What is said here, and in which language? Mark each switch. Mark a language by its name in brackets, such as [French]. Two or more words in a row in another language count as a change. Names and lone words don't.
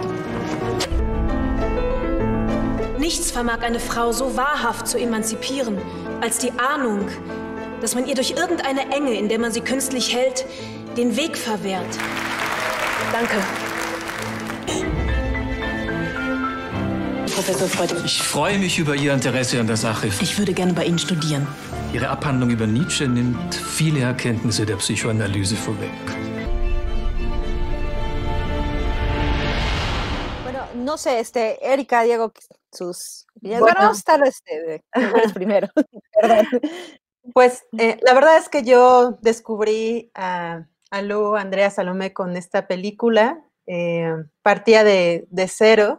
[German] Nichts vermag eine Frau so wahrhaft zu emanzipieren, als die Ahnung, dass man ihr durch irgendeine Enge, in der man sie künstlich hält, den Weg verwehrt. Danke. Professor Freud. Ich freue mich über Ihr Interesse an der Sache. Ich würde gerne bei Ihnen studieren. Ihre Abhandlung über Nietzsche nimmt viele Erkenntnisse der Psychoanalyse vorweg. [Spanish] Bueno, no sé, Erika, Diego, sus... Bueno. Bueno, vamos a estar primero. Perdón. Pues la verdad es que yo descubrí a Lu, Andrea Salomé con esta película, partía de cero.